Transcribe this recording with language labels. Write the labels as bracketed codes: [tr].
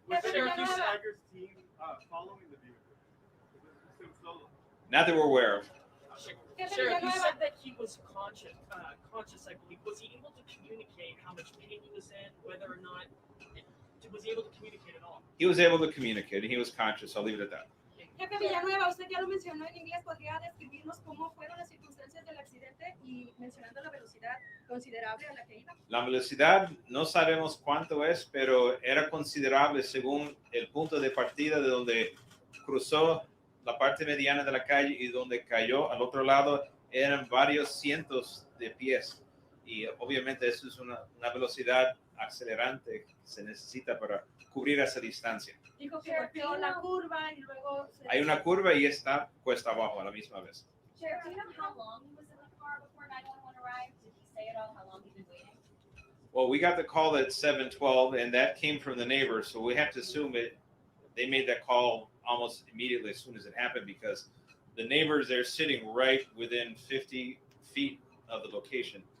[en] Was Sheriff Tiger's team following the vehicle? Was it solo? Not that we're aware of. Sheriff, you said that he was conscious, I believe. Was he able to communicate how much pain he was in, whether or not, was he able to communicate at all? He was able to communicate, and he was conscious. I'll leave it at that. [es] Jefe Villanueva, usted ya lo mencionó en inglés, ¿podría describirnos cómo fueron las circunstancias del accidente y mencionando la velocidad considerable a la que iba? La velocidad no sabemos cuánto es, pero era considerable según el punto de partida de donde cruzó la parte mediana de la calle y donde cayó al otro lado eran varios cientos de pies. Y obviamente eso es una velocidad acelerante que se necesita para cubrir esa distancia. Dijo que golpeó la curva y luego... Hay una curva y está cuesta abajo a la misma vez. [en] Sheriff, do you know how long he was in the car before 911 arrived? Did he say at all how long he'd been waiting? Well, we got the call at 7:12, and that came from the neighbors, so we have to assume they made that call almost immediately as soon as it happened because the neighbors, they're sitting right within 50 feet of the location.